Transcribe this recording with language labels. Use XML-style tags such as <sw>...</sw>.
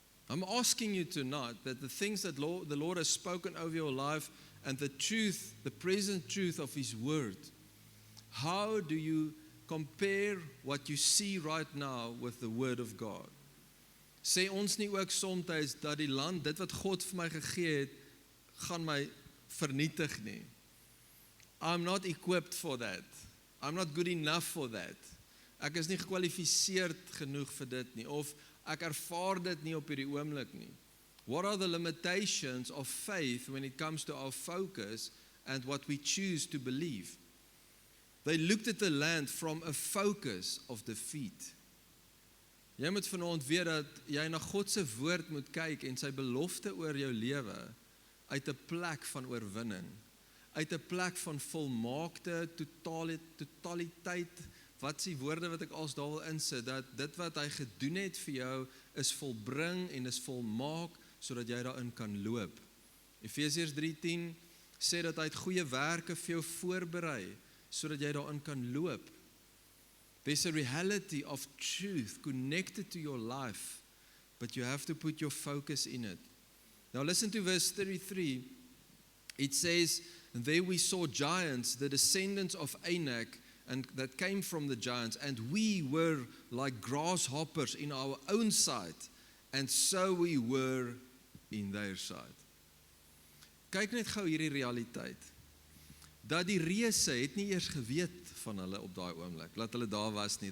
<en>I'm asking you tonight that the things that the Lord has spoken over your life and the truth, the present truth of His Word, how do you compare what you see right now with the Word of God?</en> <af>Sê ons nie ook soms dat die land, dit wat God vir my gegee het, gaan my vernietig nie.</af> <en>I'm not equipped for that. I'm not good enough for that.</en> <af>Ek is nie gekwalifiseerd genoeg vir dit nie, of ek ervaar dit nie op hierdie oomblik nie.</af> <en>What are the limitations of faith when it comes to our focus and what we choose to believe? They looked at the land from a focus of defeat.</en> <af>Jy moet vanaand weet dat jy na God se woord moet kyk en sy belofte oor jou lewe uit 'n plek van oorwinning, uit 'n plek van volmaakte totaliteit. Wat is die woorde wat ek als daar wil insit, dat dit wat hy gedoen het vir jou is volbring en is volmaak, sodat jy daarin kan loop. Efesiërs 3:10 sê dat hy het goeie werke vir jou voorberei, sodat jy daarin kan loop.</af> <en>There's a reality of truth connected to your life, but you have to put your focus in it. Now listen to verse 33. It says, and there we saw giants, the descendants of Anak, and that came from the giants, and we were like grasshoppers in our own sight, and so we were in their sight.</en> <af>Kyk net gou hierdie realiteit, dat die reëse het nie eers geweet van hulle op daai oomblik, dat hulle daar was nie.</af>